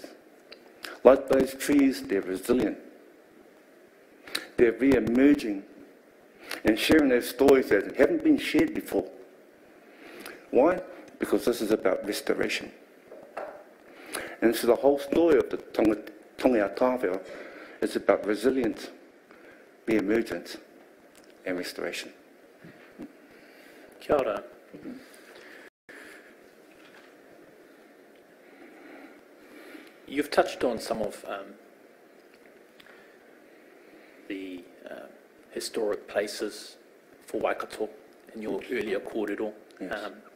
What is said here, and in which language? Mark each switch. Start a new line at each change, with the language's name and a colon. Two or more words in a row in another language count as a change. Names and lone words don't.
English: Like those trees, they're resilient. They're re-emerging and sharing their stories that haven't been shared before. Why? Because this is about restoration. And so the whole story of the Tonga Tāwhao is about resilience, re-emergence, and restoration.
Māori: Kia ora.
English: You've touched on some of the historic places for Waikato in your earlier kōrero. Yes.